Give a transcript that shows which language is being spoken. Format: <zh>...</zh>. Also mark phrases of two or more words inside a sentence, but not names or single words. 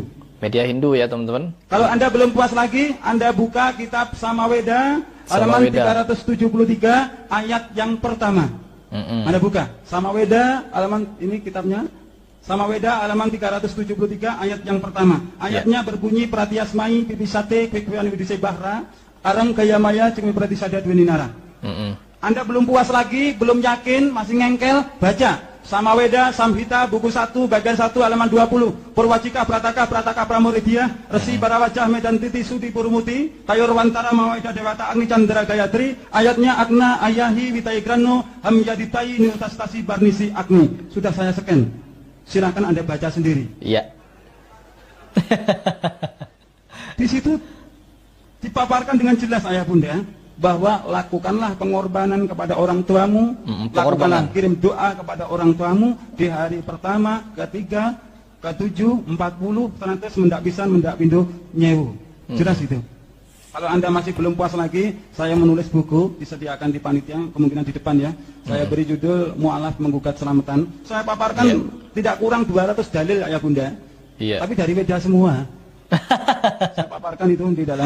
<id>Media Hindu ya teman-teman. Kalau Anda belum puas lagi, Anda buka kitab Samaweda halaman Samaweda. 373 ayat yang pertama. Anda buka Samaweda halaman ini kitabnya. Samaweda halaman 373 ayat yang pertama. Ayatnya berbunyi</id> <sa>pratiasmai pipisate kwekwean widise bahra arang kaya maya cumi pratisada dwininara.</sa> <id>Anda belum puas lagi, belum yakin, masih ngengkel, baca Samaweda Samhita buku 1 bagian 1 halaman 20. Purwajika Prataka Pramuridya Resi Barawajah Medan Titi Sudi Purmuti Tayor Wantara Mawaida Dewata Agni Chandra Gayatri.</id> <sa>Ayatnya Agna Ayahi Vitaigrano Hamyaditai Niutastasi Barnisi Agni.</sa> <id>Sudah saya scan. Silakan Anda baca sendiri. Iya. Di situ dipaparkan dengan jelas ayah bunda bahwa lakukanlah pengorbanan kepada orang tuamu, lakukanlah pengorbanan. kirim doa kepada orang tuamu di hari pertama, ketiga, ketujuh, 40, terus</id> <jv>mendak pisan, mendak pindu, nyewu.</jv> <id>Jelas itu. Kalau Anda masih belum puas lagi, saya menulis buku, disediakan di panitia, kemungkinan di depan ya. Saya beri judul Mu'alaf Menggugat Selamatan. Saya paparkan tidak kurang 200 dalil ayah bunda. Iya. Tapi dari Weda semua. Saya paparkan itu di dalam</id>